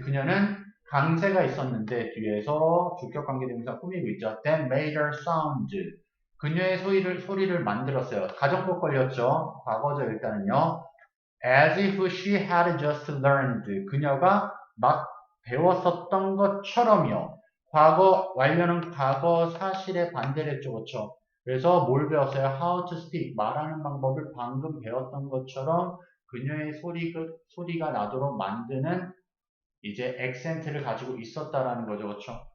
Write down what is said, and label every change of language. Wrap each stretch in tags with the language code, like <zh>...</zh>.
<ko>그녀는 강세가 있었는데 뒤에서 주격 관계대명사 꾸미고 있죠.</ko> <en>That made her sound.</en> <ko>그녀의 소리를 만들었어요. 가정법 걸렸죠. 과거죠 일단은요.</ko> <en>As if she had just learned.</en> <ko>그녀가 막 배웠었던 것처럼요. 과거 완료는 과거 사실의 반대를 했죠. 그렇죠? 그래서 뭘 배웠어요?</ko> <en>How to speak.</en> <ko>말하는 방법을 방금 배웠던 것처럼 그녀의 소리가 나도록 만드는 이제 액센트를 가지고 있었다라는 거죠. 그렇죠?</ko>